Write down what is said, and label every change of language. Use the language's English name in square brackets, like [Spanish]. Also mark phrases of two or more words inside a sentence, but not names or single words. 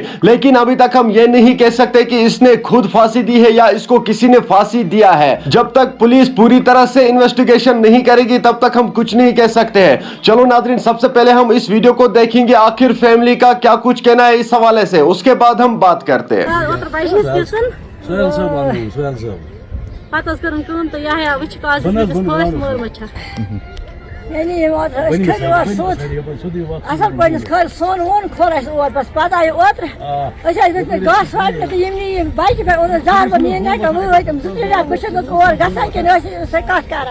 [Urdu] لیکن ابھی تک ہم یہ نہیں کہہ سکتے کہ اس نے خود پھانسی دی ہے یا اس کو کسی نے پھانسی دیا ہے. جب تک پولیس پوری طرح سے انویسٹیگیشن نہیں کرے گی تب تک ہم کچھ نہیں کہہ سکتے ہیں. چلو ناظرین سب سے پہلے ہم اس ویڈیو کو دیکھیں گے آخر فیملی کا کیا کچھ کہنا ہے اس حوالے سے، اس کے بعد ہم بات کرتے ہیں. [Kashmiri] اصل پٲٹھۍ کھٲلۍ سۄن ووٚن کھوٚر اَسہِ اور بس پتہٕ آیہِ اوترٕ أسۍ ٲسۍ گٔژھمٕتۍ گاسہٕ واٹنہِ تہٕ یِم نی یِم بایکہِ پٮ۪ٹھ اوٚنُس زاربہٕ نِیِن نَٹہِ وۄنۍ وٲتۍ یِم 2-3 رٮ۪تھ بہٕ چھَس نہٕ اور گژھان کِنہٕ ٲسۍ سۄ کَتھ کران.